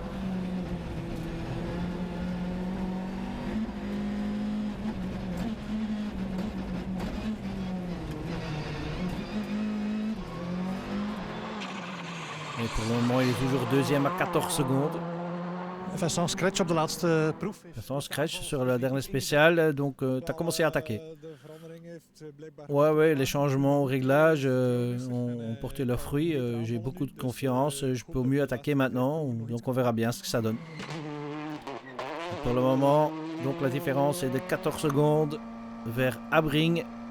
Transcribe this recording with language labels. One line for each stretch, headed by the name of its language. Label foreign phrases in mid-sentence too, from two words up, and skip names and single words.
French: Et pour le moment, il est toujours 2e à 14 secondes.
Dutch: Vincent scratch op de laatste proef.
French: Vincent scratch sur la dernière spéciale, donc tu as commencé à attaquer. Ouais, les changements au réglage ont porté leurs fruits. J'ai beaucoup de confiance, je peux mieux attaquer maintenant, donc on verra bien ce que ça donne. Et pour le moment, donc la différence est de 14 secondes vers Abring.